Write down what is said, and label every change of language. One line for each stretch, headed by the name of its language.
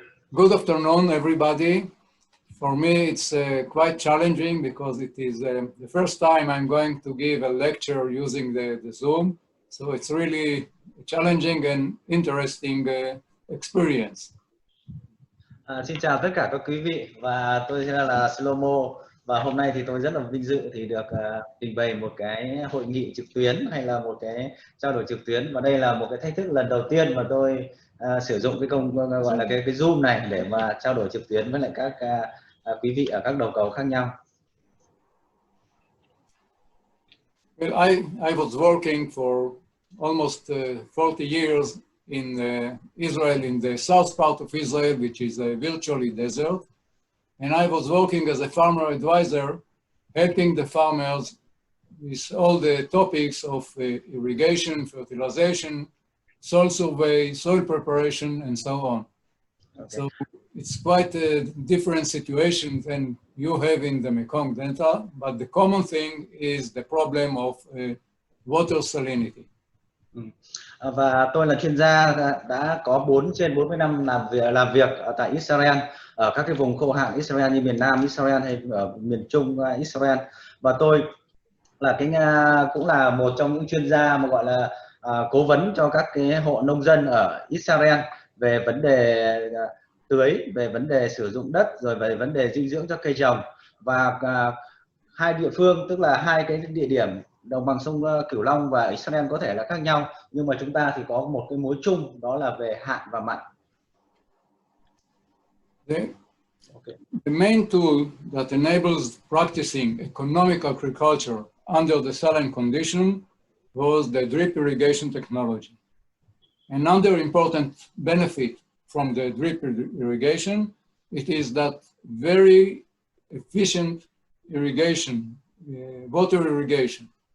English: Good afternoon, everybody. For me, it's quite challenging because it is the first time I'm going to give a lecture using the Zoom. So it's really a challenging and interesting experience.
Vietnamese: Xin chào tất cả các quý vị, và tôi là Shlomo, và hôm nay thì tôi rất là vinh dự thì được trình bày một cái hội nghị trực tuyến hay là một cái trao đổi trực tuyến, và đây là một cái thách thức lần đầu tiên mà tôi sử dụng cái gọi là cái Zoom này để mà trao đổi trực tuyến với lại các quý vị ở các đầu cầu khác nhau.
English: Well, I was working for almost 40 years in Israel, in the south part of Israel, which is virtually desert. And I was working as a farmer advisor, helping the farmers with all the topics of irrigation, fertilization, soil survey, soil preparation, and so on. Okay. So it's quite a different situation than you have in the Mekong Delta, but the common thing is the problem of water salinity.
Vietnamese: Và tôi là chuyên gia đã có 4 trên 40 năm làm việc ở tại Israel, ở các cái vùng khô hạn Israel như miền Nam Israel hay ở miền Trung Israel, và tôi là cũng là một trong những chuyên gia mà gọi là cố vấn cho các cái hộ nông dân ở Israel về vấn đề tưới, về vấn đề sử dụng đất, rồi về vấn đề dinh dưỡng cho cây trồng. Và hai địa phương, tức là hai cái địa điểm đồng bằng sông Cửu Long và Israel có thể là khác nhau, nhưng mà chúng ta thì có một cái mối chung, đó là về hạn và mặn.
English: The main tool that enables practicing economic agriculture under the saline condition was the drip irrigation technology. Another important benefit from the drip irrigation, it is that very efficient irrigation, water irrigation.